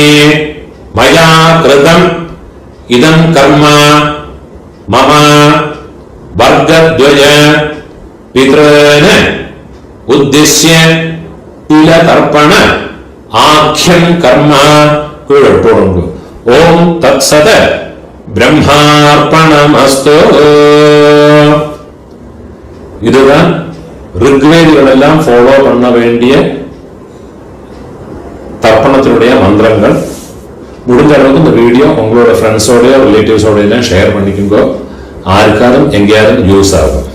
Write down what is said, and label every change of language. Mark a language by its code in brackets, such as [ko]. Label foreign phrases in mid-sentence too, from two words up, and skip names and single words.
[sa] മയാ കൃതം ഇദം കർമ്മ മമ വർഗദ്വയ പിതॄന് ഉദ്ദിശ്യ തിലതർപ്പണ ആഖ്യം കർമ്മ കുഴപ്പമുണ്ട്. ഓം തത്സത് ബ്രഹ്മാർപ്പണമസ്തു. [ta] இதுதான் ரிக்வேதிகள் எல்லாம் ஃபாலோ பண்ண வேண்டிய தர்ப்பணத்தினுடைய மந்திரங்கள். முடிஞ்ச அளவுக்கு இந்த வீடியோ உங்களோட ஃப்ரெண்ட்ஸோடய ரிலேட்டிவ்ஸோட எல்லாம் ஷேர் பண்ணிக்கோங்க. ஆருக்காரும் எங்கேயாரும் யூஸ் ஆகும்.